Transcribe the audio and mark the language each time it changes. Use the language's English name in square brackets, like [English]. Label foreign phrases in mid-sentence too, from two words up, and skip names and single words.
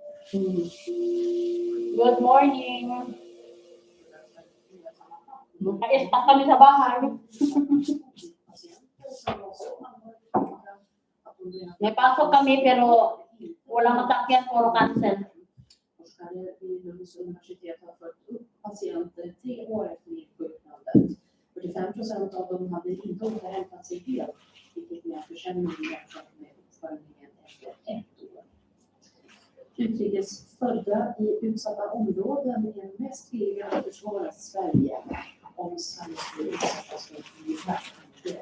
[English] Good morning. [Filipino] Nais pa kami sa bahay. May pasok kami pero walang matakyan, puro cancel. [Swedish] Forskare vid Lunds universitet har följt upp patienter 3 år efter insjuknandet. 45% av dem hade inte återhämtat sig helt, vilket är en försämring jämfört med uppföljningen efter 1 år. Utrikes födda i utsatta områden är mest villiga att försvara Sverige om Sverige skulle utsättas för militärangrepp.